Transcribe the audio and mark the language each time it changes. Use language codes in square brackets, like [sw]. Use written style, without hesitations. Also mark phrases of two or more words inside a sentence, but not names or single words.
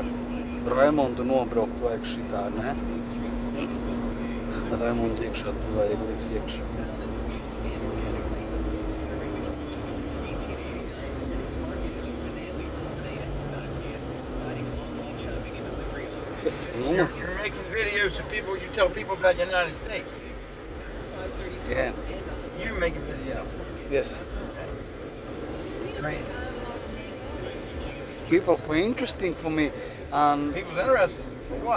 [lv] Raimondu nobraukt vajag šitā, ne? Raimondu iekšā tur vajag likt iekšā. Kas [en] You're making videos of people, you tell people about the United States. Yeah. You're making videos. Yes. Great. People for interesting for me and People's interested in you for what?